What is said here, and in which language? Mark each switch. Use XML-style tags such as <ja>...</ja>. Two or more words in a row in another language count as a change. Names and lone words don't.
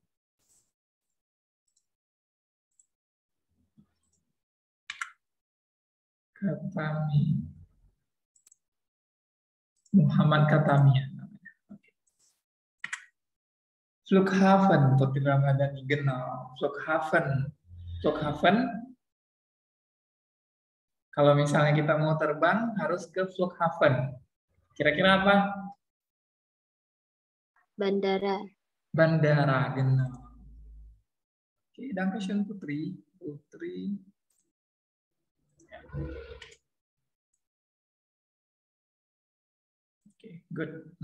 <id>Katami. Muhammad Katami ya namanya.</id> <de>Oke. Flughafen, Putri Ramadhani Genau. Flughafen. Flughafen.</de> <id>Kalau misalnya kita mau terbang harus ke Flughafen. Kira-kira apa? Bandara. Bandara, genau. Oke, dankeschön Putri. Putri. Oke, good.</id>